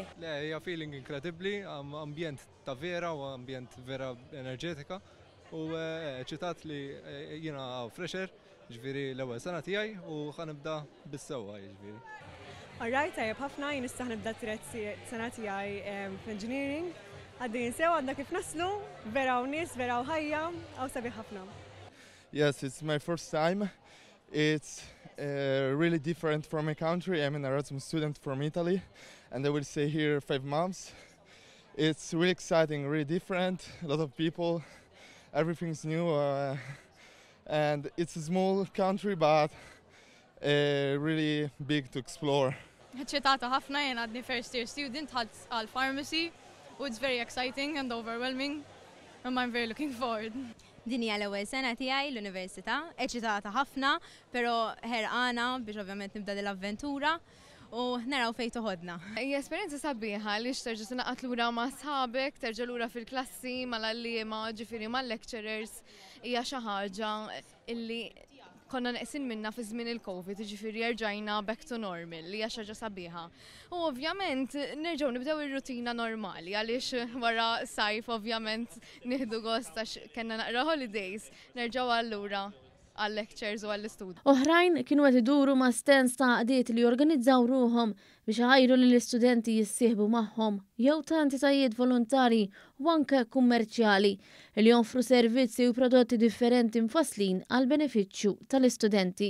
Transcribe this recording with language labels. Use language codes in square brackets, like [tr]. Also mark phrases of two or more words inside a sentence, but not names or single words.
[mt] Le, hija feeling inkredibbli, ambjent ta' vera u ambjent vera enerġetika u ċitat li jiena fresher, ġifieri l-ewwel sena tiegħi u ħanibda bis-sewwa jiġifieri. Alright, tajjeb ħafna, jien nista' nibda t-tielet sena tiegħi fl-engineering. Għaddejjin sew għandna kif naslu, vera u nies, vera u ħajja, hawn sabiħ ħafna. [en] Yes, it's my first time. It's really different from my country. I'm an Erasmus student from Italy, and I will stay here 5 months. It's really exciting, really different, a lot of people, everything's new, and it's a small country, but really big to explore. [mt] ċetata ħafna, jien għadni [en] first year student għal pharmacy, u it's very exciting and overwhelming, and I'm very looking forward. [mt] Din hija l-ewwel sena tiegħi l-università, eċitata ħafna, però ħerqana biex ovvjament nibda l-avventura u naraw fejn toħodna. Hija esperjenza sabiħa li terġa' tingħaqad lura ma' sħabek, terġa' lura fil-klassi mal-għalliema, ġifieri mal-lecturers, hija xi ħaġa illi konna neqsin minna fi żmien il-Covid, ġifieri rġajna [en] back to normal, [mt] li hija xi ħaġa sabiħa. U ovvjament nerġgħu nibdew ir-rutina normali għaliex wara sajf ovvjament nieħdu gost għax kellna naqra holidays, nerġgħu allura għal-lectures u għall-istudju. Oħrajn kienu qed iduru ma' stands ta' għaqdiet li jorganizzaw ruhom biex ħajru lill-istudenti jissieħbu magħhom jew ta' entitajiet volontari u anke kummerċjali li joffru servizzi u prodotti differenti mfasslin għal benefiċċju tal-istudenti.